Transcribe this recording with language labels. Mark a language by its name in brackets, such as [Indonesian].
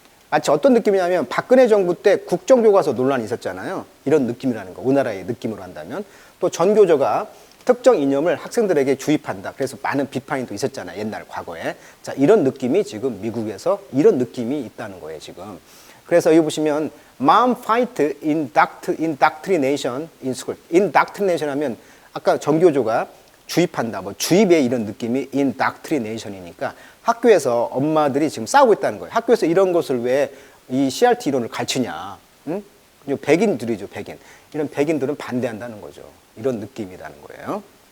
[Korean] 마치 어떤 느낌이냐면 박근혜 정부 때 국정교과서 논란이 있었잖아요. 이런 느낌이라는 거. 우리나라의 느낌으로 한다면. 또 전교조가 특정 이념을 학생들에게 주입한다. 그래서 많은 비판이 또 있었잖아요. 옛날 과거에. 자, 이런 느낌이 지금 미국에서 이런 느낌이 있다는 거예요, 지금. 그래서 여기 보시면 [English] Mom fight indoctrination in school. [Korean] indoctrination 하면 아까 전교조가 주입한다. 뭐 주입의 이런 느낌이 indoctrination이니까 학교에서 엄마들이 지금 싸우고 있다는 거예요. 학교에서 이런 것을 왜 이 CRT 이론을 가르치냐. 응? 백인들이죠, 백인. 이런 백인들은 반대한다는 거죠. 이런 느낌이라는 거예요.